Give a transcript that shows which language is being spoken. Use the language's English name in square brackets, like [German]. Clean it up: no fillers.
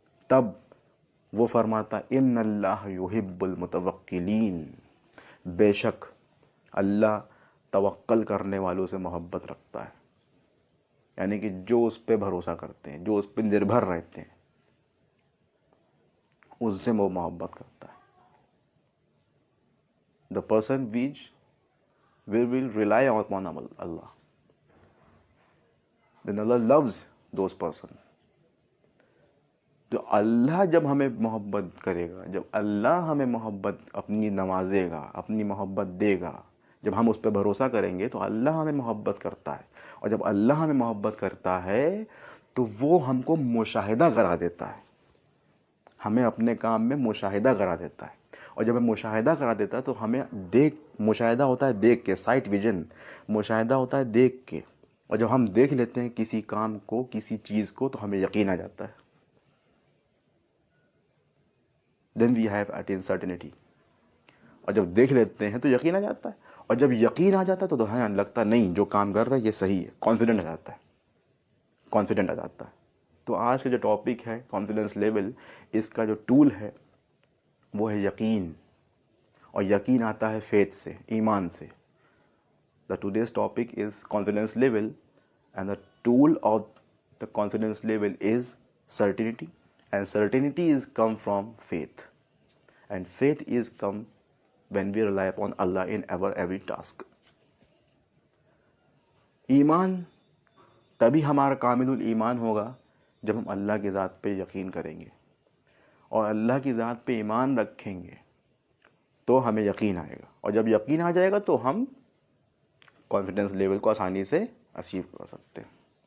[Urdu] تب وہ فرماتا [Arabic] ان اللہ یحب المتوکلین، [Urdu] بے شک اللہ توکل کرنے والوں سے محبت رکھتا ہے. یعنی کہ جو اس پہ بھروسہ کرتے ہیں، جو اس پہ نربھر رہتے ہیں، اس سے وہ محبت کرتا ہے. [English] The person which will rely upon Allah, then Allah loves those person. [Urdu] تو اللہ جب ہمیں محبت کرے گا، جب اللہ ہمیں محبت اپنی نوازے گا، اپنی محبت دے گا، جب ہم اس پہ بھروسہ کریں گے تو اللہ ہمیں محبت کرتا ہے. اور جب اللہ ہمیں محبت کرتا ہے تو وہ ہم کو مشاہدہ کرا دیتا ہے، ہمیں اپنے کام میں مشاہدہ کرا دیتا ہے. اور جب ہمیں مشاہدہ کرا دیتا ہے تو ہمیں مشاہدہ ہوتا ہے دیکھ کے، سائٹ ویژن، مشاہدہ ہوتا ہے دیکھ کے. اور جب ہم دیکھ لیتے ہیں کسی کام کو، کسی چیز کو، تو ہمیں یقین آ جاتا ہے. [English] Then we have attain certainty. [Urdu] اور جب دیکھ لیتے ہیں تو یقین آ جاتا ہے. اور جب یقین آ جاتا ہے تو ہاں لگتا نہیں جو کام کر رہا ہے یہ صحیح ہے، کانفیڈنٹ آ جاتا ہے، کانفیڈنٹ آ جاتا ہے. تو آج کا جو ٹاپک ہے کانفیڈنس لیول، اس کا جو ٹول ہے وہ ہے یقین. اور یقین آتا ہے فیتھ سے، ایمان سے. [English] The today's topic is confidence level and the tool of the confidence level is certainty, and certainty is come from faith, and faith is come when we rely upon Allah in our every task. [Urdu] ایمان تبھی ہمارا کامل الایمان ہوگا جب ہم اللہ کی ذات پہ یقین کریں گے اور اللہ کی ذات پہ ایمان رکھیں گے تو ہمیں یقین آئے گا. اور جب یقین آ جائے گا تو ہم کانفیڈنس لیول کو آسانی سے اچیو کر سکتے ہیں.